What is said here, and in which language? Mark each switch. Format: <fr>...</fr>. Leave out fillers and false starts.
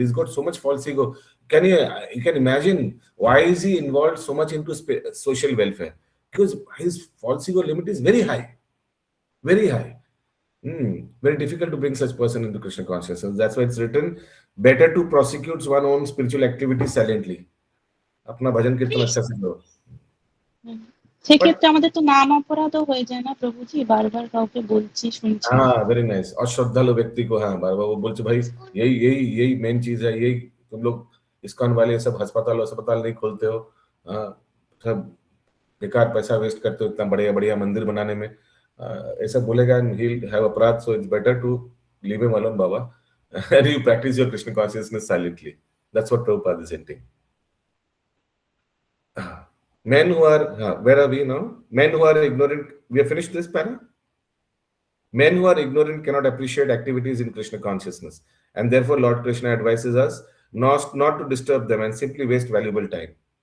<en>He's got so much false ego. You can imagine why is he involved so much into social welfare? Because his false ego limit is very high. Very high. Very difficult to bring such person into Krishna consciousness. That's why it's written, better to prosecute one's own spiritual activity silently.</en> <hi>अपना भजन कीर्तन अच्छा से करो.</hi> <bn>সেক্ষেত্রে আমাদের তো নাম অপরাধও হয়ে যায় না প্রভুজি, বারবার কাউকে বলছি শুনছি।</bn> <en>हाँ very nice.</en> <hi>और श्रद्धालु व्यक्ति को हाँ बार बार वो बोलते भाई यही यही यही मेन चीज है, यही तुम लोग इस्कॉन वाले सब अस्पताल अस्पताल नहीं खोलते हो, हाँ, सब बेकार पैसा वेस्ट करते हो इतना बढ़िया बढ़िया मंदिर बनाने में, ऐसा बोलेगा</hi> <en>and he'll have</en> <hi>अपराध,</hi> <en>so it's better to leave him alone</en> <hi>Baba</hi> <en>and you practice your Krishna consciousness silently. That's what Prabhupada is hinting. Men who are where are we now? Men who are ignorant. We have finished this para. Men who are ignorant cannot appreciate activities in Krishna consciousness, and therefore Lord Krishna advises us not to disturb them and simply waste valuable time.</en>